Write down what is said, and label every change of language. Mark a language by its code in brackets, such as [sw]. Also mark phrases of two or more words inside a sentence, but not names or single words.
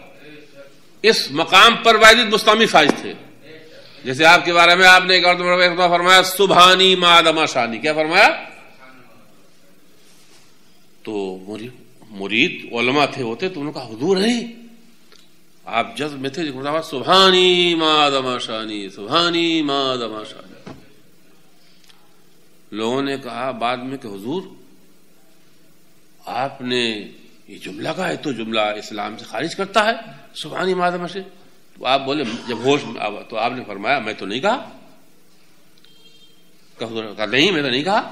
[ur] اس مقام پر واجد مستعمی فائز تھے. جیسے آپ کے بارے میں آپ نے ایک اور فرمایا [ar] سبحانی ما عدم شانی، [ur] کیا فرمایا؟ تو مرید علماء تھے ہوتے تو انہوں نے کہا حضور نہیں، آپ جذب میں تھے [ar] سبحانی ما عدم شانی، سبحانی ما عدم شانی. [ur] لوگوں نے کہا بعد میں کہ حضور آپ نے یہ جملہ کہا ہے تو جملہ اسلام سے خارج کرتا ہے، [ar] سبحانی ما عدم شانی. [ur] تو آپ بولے جب ہوش تو آپ نے فرمایا میں تو نہیں کہا. کہا نہیں میں تو نہیں کہا.